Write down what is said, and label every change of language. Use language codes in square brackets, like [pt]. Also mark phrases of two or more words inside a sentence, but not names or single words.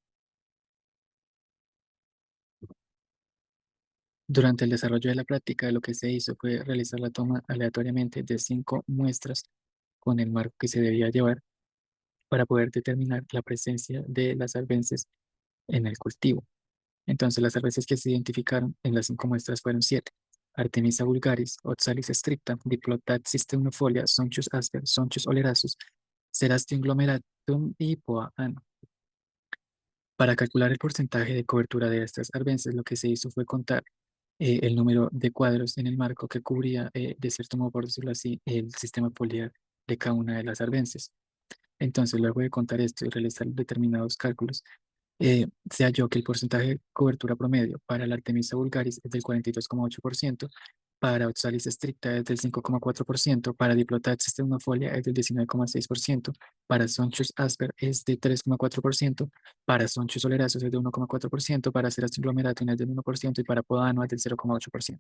[es] Durante el desarrollo de la práctica, lo que se hizo fue realizar la toma aleatoriamente de 5 muestras con el marco que se debía llevar para poder determinar la presencia de las arbences en el cultivo. Entonces, las arbences que se identificaron en las 5 muestras fueron 7: Artemisa vulgaris, Oxalis stricta, Diplotaxis teunifolia, Sonchus asper, Sonchus olerasus, Cerastium glomeratum y Poa anno. Para calcular el porcentaje de cobertura de estas arbences, lo que se hizo fue contar el número de cuadros en el marco que cubría, de cierto modo, por decirlo así, el sistema foliar de cada una de las arbences. Entonces, luego de contar esto y realizar determinados cálculos, se halló que el porcentaje de cobertura promedio para la Artemisa vulgaris es del 42,8%, para Oxalis stricta es del 5,4%, para Diplotaxis teunifolia es del 19,6%, para Sonchus asper es de 3,4%, para Sonchus olerasus es de 1,4%, para Cerastium glomeratum es del 1% y para Podano es del 0,8%.